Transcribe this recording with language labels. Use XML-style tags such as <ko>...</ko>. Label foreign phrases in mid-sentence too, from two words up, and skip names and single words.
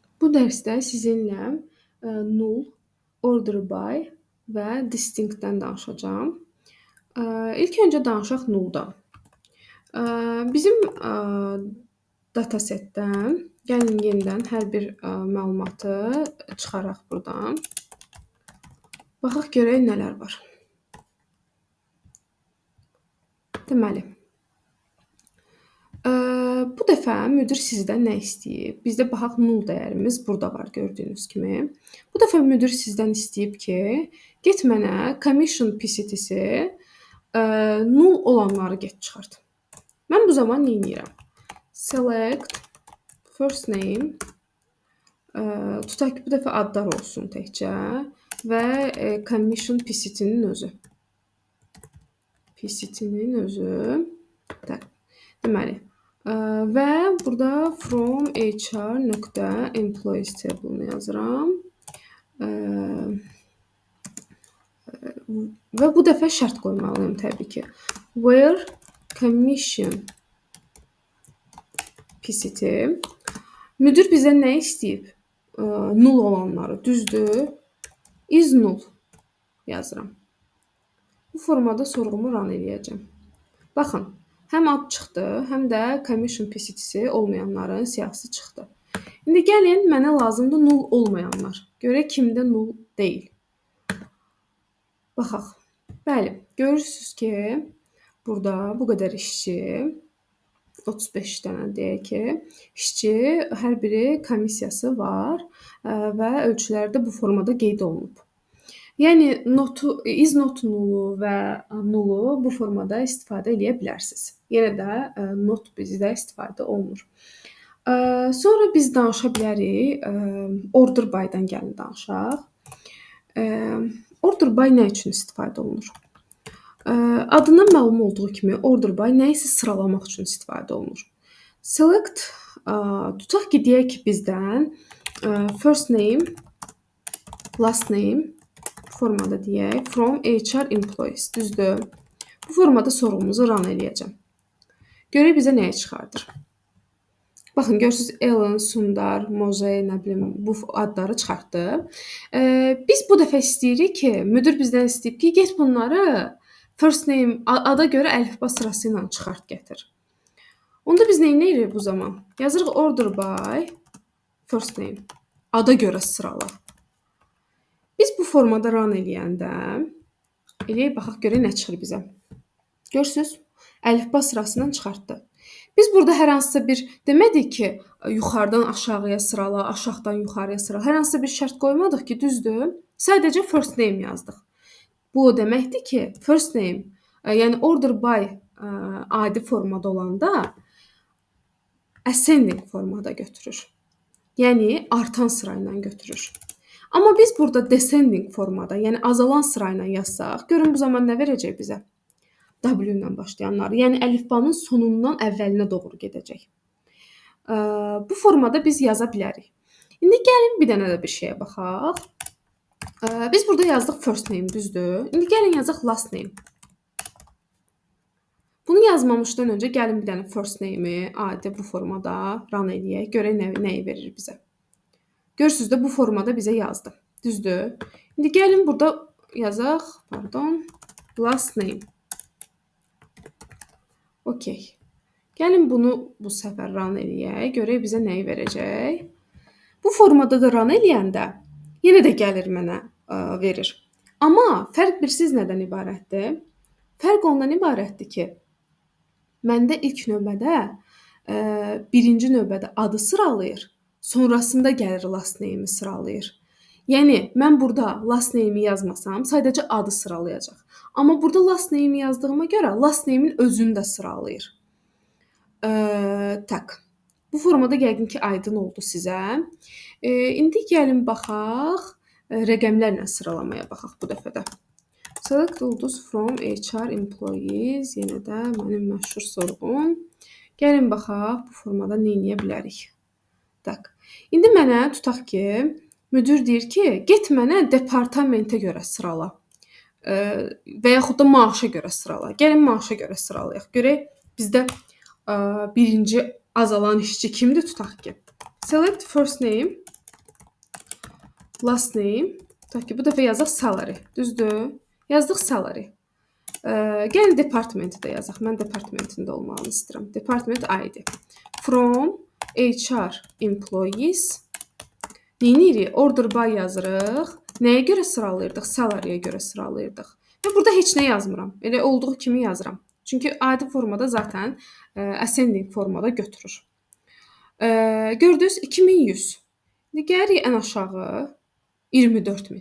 <az>Bu dərsdə sizinlə null,</az> <en>order by</en> <az>və distinctdən danışacağam. İlk öncə danışaq nulldan. Bizim datasetdən gəlin yenidən hər bir məlumatı çıxaraq burdan. Baxaq görək nələr var. Deməli, bu dəfə müdir sizdən nə istəyib? Bizdə baxaq null dəyərimiz burada var gördüyünüz kimi. Bu dəfə müdir sizdən istəyib ki, get mənə</az> <en>commission PCT-si</en> <az>null olanları get çıxart. Mən bu zaman nə edirəm?</az> <en>Select first name</en> <az>tutaq ki, bu dəfə adlar olsun təkcə və</az> <en>commission PCT-nin</en> <az>özü. PCT-nin özü. Deməli, və burada</az> <en>from HR.employees table-ını</en> <az>yazıram. Və bu dəfə şərt qoymalıyım təbii ki.</az> <en>Where commission PCT</en> <az>müdir bizə nə istəyib? Null olanları, düzdür?</az> <en>Is null</en> <az>yazıram. Bu formada sorğumu run eləyəcəm. Baxın, həm ad çıxdı, həm də</az> <en>commission PCT-si</en> <az>olmayanların siyahısı çıxdı. İndi gəlin, mənə lazımdır null olmayanlar. Görək kimdə null deyil. Baxaq. Bəli, görürsünüz ki, burada bu qədər işçi, 35 dənə deyək ki, işçi, hər biri komissiyası var və ölçüləri də bu formada qeyd olunub. Yəni,</az> <en>is not nullu</en> <az>və nullu bu formada istifadə edə bilərsiniz. Yenə də not bizdə istifadə olunur. Sonra biz danışa bilərik,</az> <en>order by-dan</en> <az>gəlin danışaq.</az> <en>Order by</en> <az>nə üçün istifadə olunur? Adından məlum olduğu kimi</az> <en>order by</en> <az>nə isə sıralamaq üçün istifadə olunur. Select, tutaq ki, deyək ki, bizdən</az> <en>first name, last name</en> <az>formada deyək,</az> <en>from HR employees,</en> <az>düzdür? Bu formada sorğumuzu run eləyəcəm. Görək bizə nəyə çıxardır? Baxın, görürsünüz, Ellen, Sundar, Moze, nə bilim, bu adları çıxartdı. Biz bu dəfə istəyirik ki, müdir bizdən istəyib ki, get bunları</az> <en>first name,</en> <az>ada görə əlifba sırası ilə çıxart gətir. Onda biz nə edirik bu zaman?</az> <en>Yazırıq order by first name,</en> <az>ada görə sırala. Biz bu formada run eləyəndə, eləyək, baxaq görək nə çıxır bizə. Görürsünüz, əlifba sırasından çıxartdı. Biz burada hər hansısa bir demədik ki, yuxarıdan aşağıya sırala, aşağıdan yuxarıya sırala. Hər hansısa bir şərt qoymadıq ki, düzdür? Sadəcə</az> <en>first name</en> <az>yazdıq. Bu o deməkdir ki,</az> <en>first name,</en> <az>yəni</az> <en>order by</en> <az>adi formada olanda ascending formada götürür. Yəni artan sıra ilə götürür. Amma biz burada descending formada, yəni azalan sıra ilə yazsaq, görün bu zaman nə verəcək bizə? W ilə başlayanlar, yəni əlifbanın sonundan əvvəlinə doğru gedəcək. Bu formada biz yaza bilərik. İndi gəlin bir dənə də bir şeyə baxaq. Biz burada yazdıq</az> <en>first name,</en> <az>düzdür? İndi gəlin yazaq</az> <en>last name.</en> <az>Bunu yazmamışdan öncə gəlin bir dənə</az> <en>first name-i</en> <az>adi bu formada run eləyək, görək nəyi verir bizə. Görürsünüz də bu formada bizə yazdı. Düzdür? İndi gəlin burada yazaq,</az> <en>last name.</en> <az>Okey. Gəlin bunu bu səfər run eləyək, görək bizə nəyi verəcək. Bu formada da run eləyəndə yenə də gəlir mənə verir. Amma fərq bilirsiz nədən ibarətdir? Fərq ondan ibarətdir ki, məndə ilk növbədə birinci növbədə adı sıralayır, sonrasında gəlir</az> <en>last name-i</en> <az>sıralayır. Yəni, mən burada</az> <en>last name-i</en> <az>yazmasam, sadəcə adı sıralayacaq. Amma burada</az> <en>last name-i</en> <az>yazdığıma görə</az> <en>last name-in</en> <az>özünü də sıralayır. Bu formada yəqin ki, aydın oldu sizə. İndi gəlin baxaq, rəqəmlərlə sıralamaya baxaq bu dəfədə.</az> <en>Select ulduz from HR employees,</en> <az>yenə də mənim məşhur sorğum. Gəlin baxaq, bu formada nə edə bilərik? İndi mənə tutaq ki, müdir deyir ki, get mənə departamentə görə sırala və yaxud da maaşa görə sırala. Gəlin maaşa görə sıralayaq. Görək, bizdə birinci azalan işçi kimdir tutaq ki?</az> <en>Select first name, last name.</en> <az>Tutaq ki, bu dəfə yazaq salary. Düzdür? Yazdıq salary. Gəlin departmenti də yazaq. Mən departmentində olmağını istəyirəm.</az> <en>Department ID. From HR employees.</en> <az>Neyinirik?</az> <en>Order by</en> <az>yazırıq. Nəyə görə sıralayırdıq? Salaryyə görə sıralayırdıq. Və burada heç nə yazmıram. Elə olduğu kimi yazıram. Çünki adi formada zaten ascending formada götürür. Gördünüz 2100. İndi gəlirik ən aşağı 24000.</az>